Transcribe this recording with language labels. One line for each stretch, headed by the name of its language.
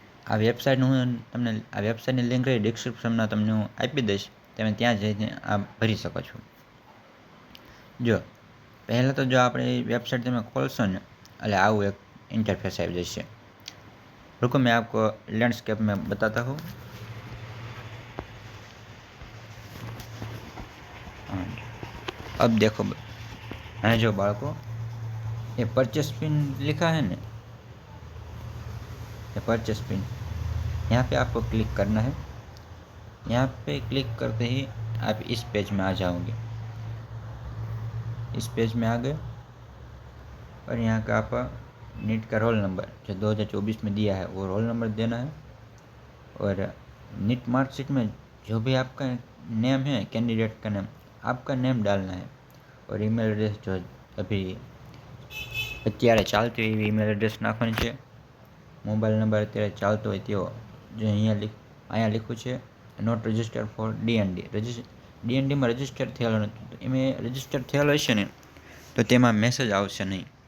Gujarati: આ વેબસાઇટની લિંક ડિસ્ક્રિપ્શનમાં તમને હું આપી દઈશ. તમે ત્યાં જઈને આ ભરી શકો છો. જો પહેલાં તો જો આપણે વેબસાઇટ તમે ખોલશો ને એટલે આવું એક इंटरफेस આવી જશે.
Hindi: रुको मैं आपको लैंडस्केप में बताता हूँ. अब देखो है जो बालको ये परचेस पिन लिखा है ना, ये परचेस पिन यहाँ पे आपको क्लिक करना है. यहाँ पे क्लिक करते ही आप इस पेज में आ जाओगे. इस पेज में आ गए और यहाँ का आप नीट का रोल नंबर जो 2024 में दिया है वो रोल नंबर देना है. और नीट मार्कशीट में जो भी आपका नेम है, कैंडिडेट का नेम, आपका नेम डालना है. और ईमेल एड्रेस जो अभी
Gujarati: અત્યારે ચાલતી એવી ઈમેલ એડ્રેસ નાખવાની છે. મોબાઈલ નંબર અત્યારે ચાલતો હોય તેવો જે અહીંયા લખ્યું છે not register for DND. ડીએનડીમાં register થયેલો નથી. એમાં રજિસ્ટર થયેલો હશે ને તો તેમાં મેસેજ આવશે નહીં.